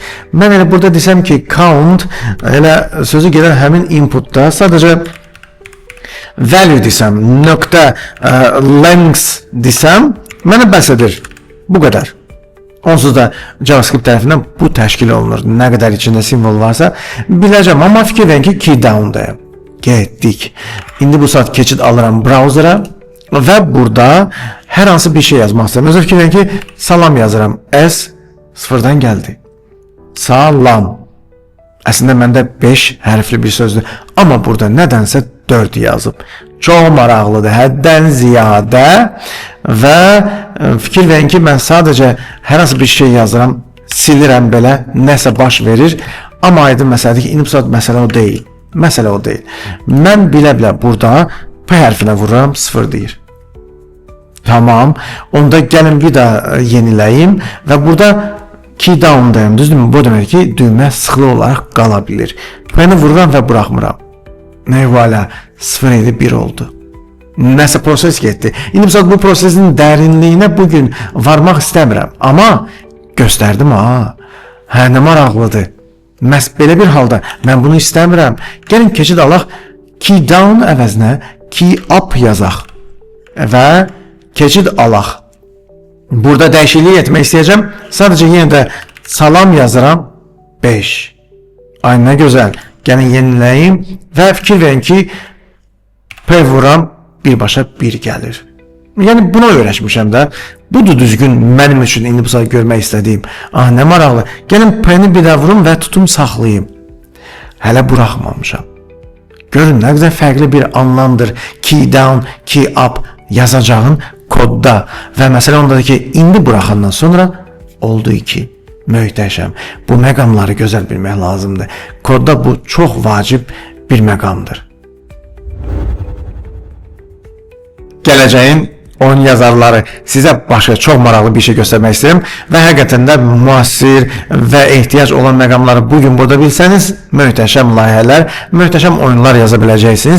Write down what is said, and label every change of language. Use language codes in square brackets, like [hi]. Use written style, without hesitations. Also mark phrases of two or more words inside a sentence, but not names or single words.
[az] Mən elə burada desəm ki, count, elə sözü gedən həmin inputda sadəcə value desəm, nöqtə length desəm, mənə bəs edir. Bu qədər. Onsuz da JavaScript tərəfindən bu təşkil olunur. Nə qədər içində simvol varsa biləcəm. Amma fikir verin ki, [en] key down- [az] dayım. Getdik. İndi bu saat keçid alıram browser'a və burada hər hansı bir şey yazmaq istəyirəm. Özür fikir verin ki, salam yazıram. S sıfırdan gəldi. Salam. Əslində məndə 5 hərfli bir sözdür. Amma burada nədənsə 4 yazıb. Çox maraqlıdır, həddən ziyadə və fikir verin ki, mən sadəcə hər hansı bir şey yazıram, silirəm belə, nəsə baş verir. Amma aydın məsələdir ki, indi bu saat məsələ o deyil. Məsələ o deyil. Mən bilə-bilə burada P hərfinə vururam, 0 deyir. Tamam, onda gəlin bir daha yeniləyim və burada [en] key down- [az] dayım, düzdürmü? Bu demək ki, düymə sıxılı olaraq qala bilir. P-ni vururam və buraxmıram. Neyvələ, 0 idi, 1 oldu. Nəsə proses getdi. İndi bu prosesin dərinliyinə bugün varmaq istəmirəm. Amma göstərdim ha. Hə, nə maraqlıdır. Məhz belə bir halda mən bunu istəmirəm. Gəlin keçid alaq, [en] key down [az] əvəzinə [en] key up [az] yazaq və keçid alaq. Burada dəyişiklik etmək istəyəcəm. Sadəcə yenə də salam yazıram, 5. Ay, nə gözəl. Gəlin yeniləyim və fikir verin ki, P vuram, birbaşa 1 gəlir. Yəni buna öyrəşmişəm də. Budur düzgün mənim üçün indi bu saat görmək istədiyim. Ah, nə maraqlı. Gəlin P-ni bir daha vurum və tutum saxlayayım. Hələ buraxmamışam. Görün, nə qədər fərqli bir anlamdır [en] key down, key up [az] yazacağın kodda. Və məsələ ondadır ki, indi buraxandan sonra oldu ki, möhtəşəm. Bu məqamları gözəl bilmək lazımdır. Kodda bu çox vacib bir məqamdır. Gələcəyin oyun yazarları sizə başqa çox maraqlı bir şey göstərmək istəyirəm və həqiqətən də müasir və ehtiyac olan məqamları bugün burada bilsəniz, möhtəşəm layihələr, möhtəşəm oyunlar yaza biləcəksiniz.